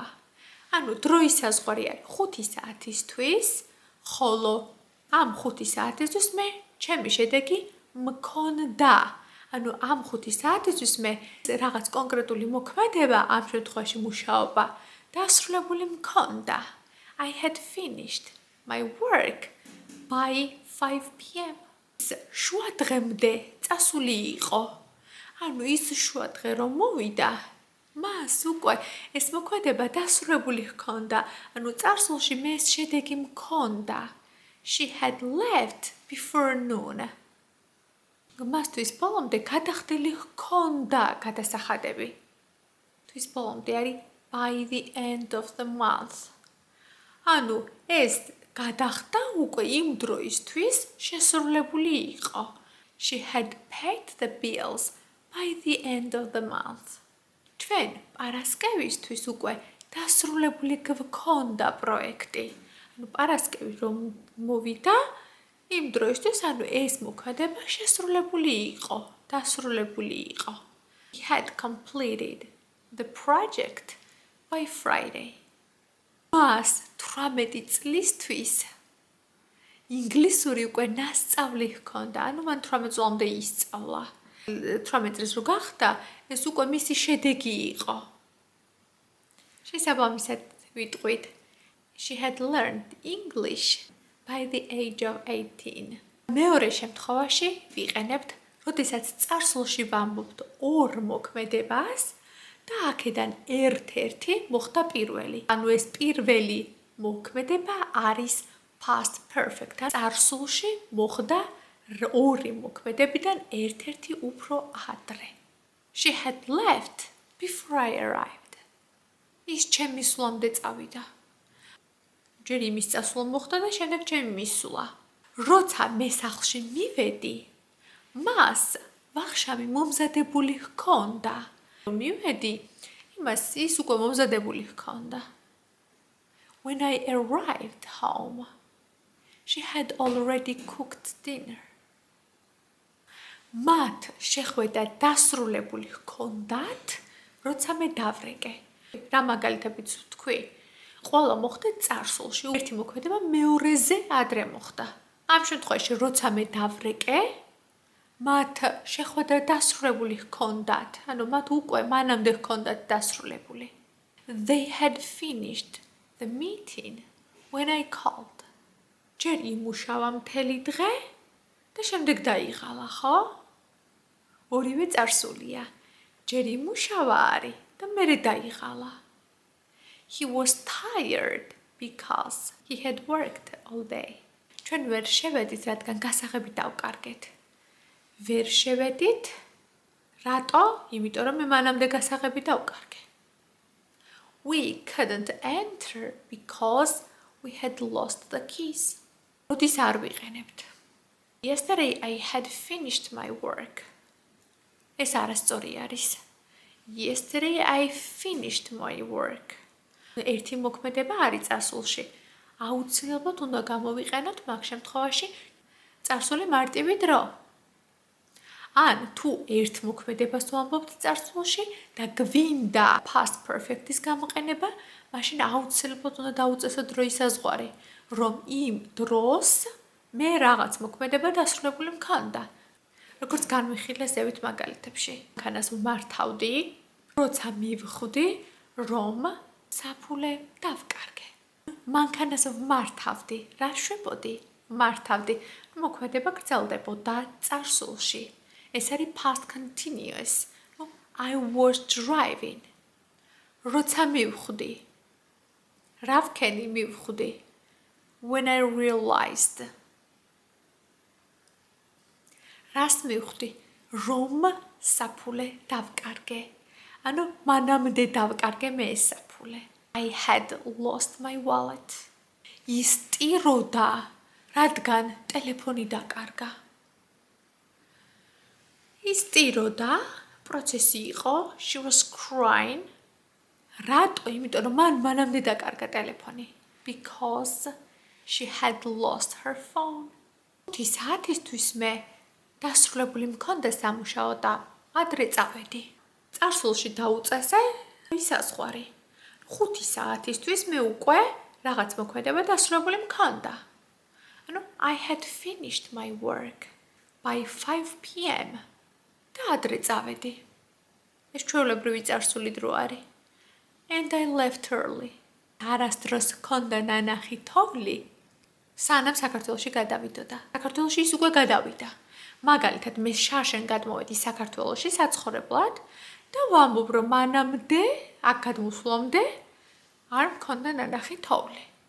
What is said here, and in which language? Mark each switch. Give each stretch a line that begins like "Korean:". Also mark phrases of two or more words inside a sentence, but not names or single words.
Georgian: ანუ დროის საზღვარი არის 5 საათისთვის, ხოლო ამ 5 საათისთვის მე ჩემი შედეგი მქონდა. ანუ ამ 5 საათისთვის მე რაღაც კონკრეტული მოქმედება, ამ შემთხვევაში მუშაობა, დასრულებული მქონდა.
English: I had finished my work by 5 p.m.
Georgian: შუა დღემდე წასული იყო. ანუ ის შუა დღე რომ მოვიდა, მას უკვე ეს მოქმედება დასრულებული ჰქონდა. ანუ წარსულში მე ეს შედეგი მქონდა.
English: She had left before noon.
Georgian: მას თვის ბოლომდე გადახდილი ჰქონდა გადასახადები. თვის ბოლომდე არის
English: by the end of the month.
Georgian: ანუ ეს გადახდა უკვე იმ დროისთვის შესრულებული იყო.
English: She had paid the bills by the end of the month.
Georgian: ჩვენ პარასკევისთვის უკვე დასრულებული გვქონდა პროექტი. ანუ პარასკევი რომ მოვიდა, იმ დროისთვის ანუ ეს მოქმედება შესრულებული იყო, დასრულებული იყო.
English: He had completed the project by Friday.
Georgian: მას 18 წლისთვის ინგლისური უკვე ნასწავლი ჰქონდა. ანუ მან 18 წლამდე ისწავლა. 18 წლის რო გახდა, ეს უკვე მისი შედეგი იყო. შესაბამისად ვიტყვით
English: She had learned English by the age of 18.
Georgian: მეორე შემთხვევაში ვიყენებთ, როდესაც წარსულში ვამბობთ ორ მოქმედებას და აქედან ერთ-ერთი მოხდა პირველი. ანუ ეს პირველი მოქმედება არის
English: past perfect.
Georgian: წარსულში მოხდა ორი მოქმედებიდან ერთ-ერთი უფრო ადრე.
English: She had left before I arrived.
Georgian: ის ჩემ მისვლამდე წავიდა. ჯერ იმის წასვლა მოხდა და შემდეგ ჩემი მისვლა. როცა მე სახლში მივედი, მას ვახშამი მომზადებული ჰქონდა. მივედი, იმას ის უკვე მომზადებული ჰქონდა.
English: When I arrived home, she had already cooked dinner.
Georgian: მათ შეხვედრა დასრულებული ჰქონდათ, როცა მე დავრეკე. რა მაგალითებიც ვთქვი? ყველა მოხდა წარსულში, ერთი მოქმედება მეორეზე ადრე მოხდა. ამ შემთხვევაში, როცა მე დავრეკე, მათ შეხვედრა დასრულებული ჰქონდათ, ანუ მათ უკვე მანამდე ჰქონდათ დასრულებული.
English: They had finished the meeting when I called.
Georgian: ჯერ იმუშავა მთელი დღე და შემდეგ დაიღალა, ხო? ორივე წარსულია. ჯერ იმუშავა არის და მერე დაიღალა.
English: He was tired because he had worked all day.
Georgian: ჩვენ ვერ შევედით, რადგან გასაღები დავკარგეთ. ვერ შევედით, რატო? იმიტომ რომ მე მანამდე გასაღები დავკარგე.
English: We couldn't enter because we had lost the keys.
Georgian: როდის არ ვიყენებთ?
English: Yesterday I had finished my work.
Georgian: ეს არასწორი არის.
English: Yesterday I finished my work.
Georgian: ერთი მოქმედება არის წარსულში. აუცილებლად უნდა გამოვიყენოთ მაგ შემთხვევაში წარსული მარტივი დრო. ან თუ ერთ მოქმედებას ვამბობთ წარსულში და გვინდა
English: past perfect-
Georgian: ის გამოყენება, მაშინ აუცილებლად უნდა დაუწესოთ დროის საზღვარი, რომ იმ დროს მე რაღაც მოქმედება დასრულებული მქონდა. როგორც განვიხილე ზევით მაგალითებში. მანქანას ვმართავდი, როცა მივხვდი, რომ საფულე დავკარგე. მანქანას ვმართავდი, რა შვებოდი? ვმართავდი, მოქმედება გრძელდებოდა წარსულში. ეს არის
English: past continuous. I was driving.
Georgian: როცა მივხვდი. რა ვქენი მივხვდი?
English: When I realized.
Georgian: რას მივხვდი? რომ საფულე დავკარგე. ანუ მანამდე დავკარგე მე ეს საფულე.
English: I had lost my wallet.
Georgian: ის ტიროდა, რადგან ტელეფონი დაკარგა. ის ტიროდა, პროცესი იყო,
English: she was crying.
Georgian: რატო? იმიტომ რომ მანამდე დაკარგა ტელეფონი.
English: Because she had lost her phone.
Georgian: 5 საათისთვის მე დასრულებული მქონდა სამუშაო და ადრე წავედი. წარსულში დაუწესე საზღვარი. 5 საათისთვის მე უკვე რაღაც მოქმედება დასრულებული მქონდა.
English: ანუ I had finished my work by 5 p.m.
Georgian: და ადრე წავედი. ეს ჩვეულებრივი წარსული დრო არის.
English: And I left early.
Georgian: არასდროს მქონდა ნანახი თოვლი. სანამ საქართველოში გადავიდოდა. საქართველოში ის უკვე გადავიდა. მაგალითად, მე შარშენ გადმოვედი საქართველოში საცხოვრებლად და ვამბობ, რომ მანამდე, აქ გადმოსვლამდე არ მქონდა ნანახი თოვლი.